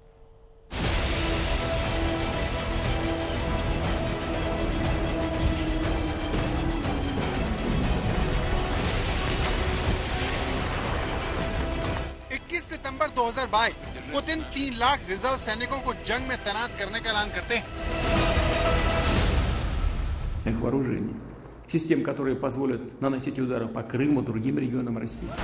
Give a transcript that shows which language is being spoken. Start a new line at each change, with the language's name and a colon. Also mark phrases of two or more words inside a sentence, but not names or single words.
Hindi: सितंबर 2022 पुतिन 3 लाख रिजर्व सैनिकों को जंग में तैनात करने का ऐलान करते हैं।
Russian: Вооружений, систем, которые позволят наносить удары по Крыму, другим регионам России.